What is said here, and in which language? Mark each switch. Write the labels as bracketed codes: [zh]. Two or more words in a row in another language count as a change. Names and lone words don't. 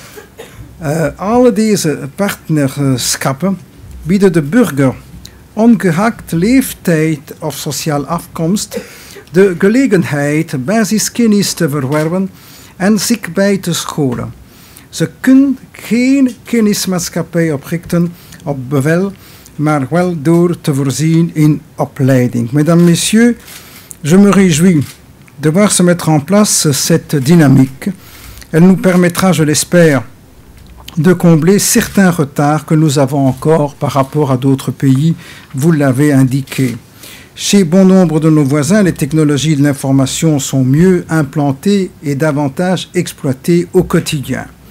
[nl] Alle deze partnerschappen bieden de burger, ongeacht leeftijd of sociaal afkomst, de gelegenheid basiskennis te verwerven en zich bij te scholen. Ze kunnen geen kennismaatschappij oprichten op bevel, maar wel door te voorzien in opleiding. [fr] Mesdames, Messieurs, je me réjouis de voir se mettre en place cette dynamique. Elle nous permettra, je l'espère, de combler certains retards que nous avons encore par rapport à d'autres pays, vous l'avez indiqué. Chez bon nombre de nos voisins, les technologies de l'information sont mieux implantées et davantage exploitées au quotidien.